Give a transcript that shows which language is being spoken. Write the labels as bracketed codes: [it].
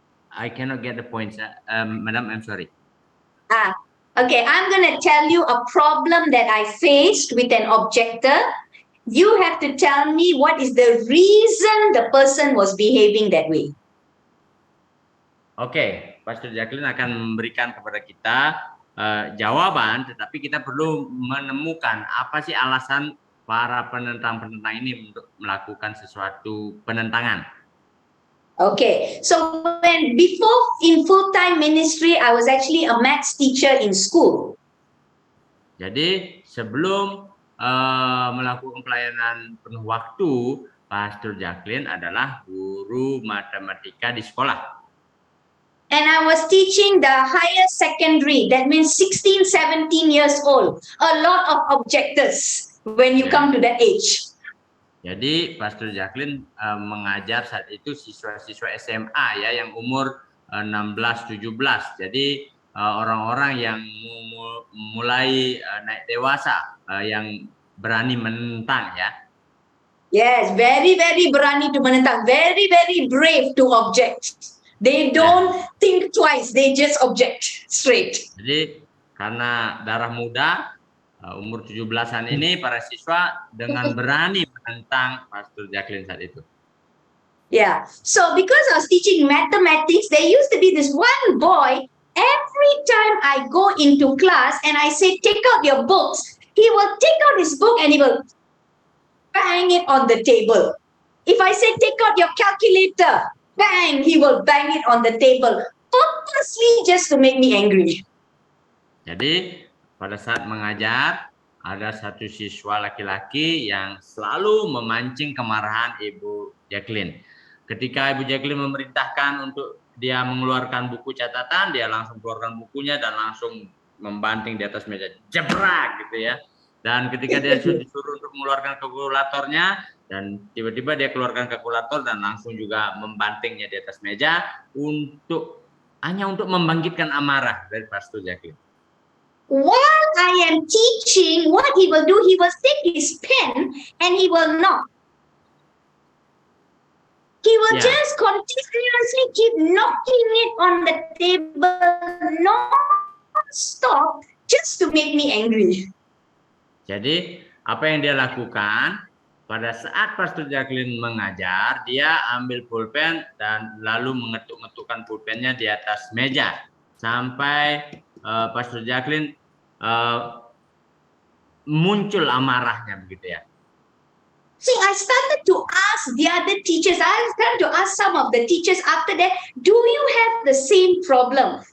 [en] I cannot get the point, Madam. I'm sorry. Okay, I'm going to tell you a problem that I faced with an objector. You have to tell me what is the reason the person was behaving that way. [id] Oke, Pastor Jacqueline akan memberikan kepada kita jawaban, tetapi kita perlu menemukan apa sih alasan para penentang-penentang ini untuk melakukan sesuatu penentangan. [en] Okay, so before in full-time ministry, I was actually a maths teacher in school. [id] Jadi sebelum melakukan pelayanan penuh waktu, Pastor Jacqueline adalah guru matematika di sekolah. [en] And I was teaching the higher secondary, that means 16, 17 years old. A lot of objectors when you come to that age. [id] Jadi Pastor Jacqueline mengajar saat itu siswa-siswa SMA ya yang umur 16-17. Jadi orang-orang yang mulai naik dewasa yang berani menentang ya. [en] Yes, very, very [id] berani [en] to [id] menentang. [en] Very, very brave to object. They don't think twice, they just object straight. [id] Jadi karena darah muda, umur 17-an ini para siswa dengan berani menentang Pastor Jacqueline saat itu. [en] Yeah, so because I was teaching mathematics, there used to be this one boy, every time I go into class and I say, take out your books, he will take out his book and he will bang it on the table. If I say, take out your calculator, bang, he will bang it on the table, purposely just to make me angry. [id] Jadi pada saat mengajar, ada satu siswa laki-laki yang selalu memancing kemarahan Ibu Jacqueline. Ketika Ibu Jacqueline memerintahkan untuk dia mengeluarkan buku catatan, dia langsung keluarkan bukunya dan langsung membanting di atas meja, jebrak gitu ya. Dan ketika dia disuruh untuk mengeluarkan kalkulatornya, dan tiba-tiba dia keluarkan kalkulator dan langsung juga membantingnya di atas meja hanya untuk membangkitkan amarah dari Pastor Jacqueline. [en] While I am teaching, what he will do, he will take his pen and he will knock. He will just continuously keep knocking it on the table, non-stop, just to make me angry. [id] Jadi apa yang dia lakukan pada saat Pastor Jacqueline mengajar, dia ambil pulpen dan lalu mengetuk-ngetukkan pulpennya di atas meja sampai Pastor Jacqueline muncul amarahnya begitu ya. [en] See, I started to ask the other teachers, I started to ask some of the teachers after that, do you have the same problem?